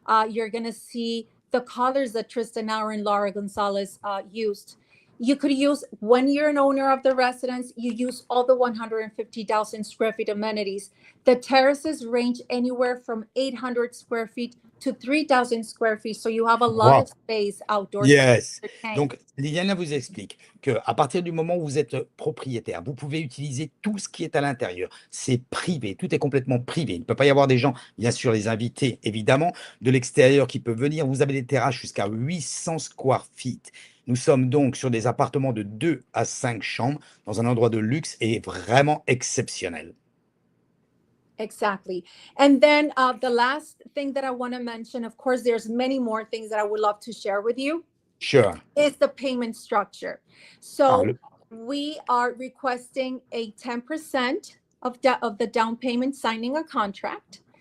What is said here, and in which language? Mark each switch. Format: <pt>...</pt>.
<en>You're going to see the colors that Tristan Auer and Laura Gonzalez used. You could use, when you're an owner of the residence, you use all the 150,000 square feet amenities. The terraces range anywhere from 800 square feet to 3,000 square feet. So you have a lot Wow. of space outdoors. Yes. to entertain.</en> <fr>Donc, Liliana vous explique que à partir du moment où vous êtes propriétaire, vous pouvez utiliser tout ce qui est à l'intérieur. C'est privé, tout est complètement privé. Il ne peut pas y avoir des gens, bien sûr, les invités, évidemment, de l'extérieur qui peuvent venir. Vous avez des terrasses jusqu'à 800 square feet. Nous sommes donc sur des appartements de 2 à 5 chambres dans un endroit de luxe et vraiment exceptionnel.</fr> <en>Exactly. And then the last thing that I want to mention, of course, there's many more things that I would love to share with you, Sure. is the payment structure. Ah, So we are requesting a 10% of the down payment signing a contract,</en>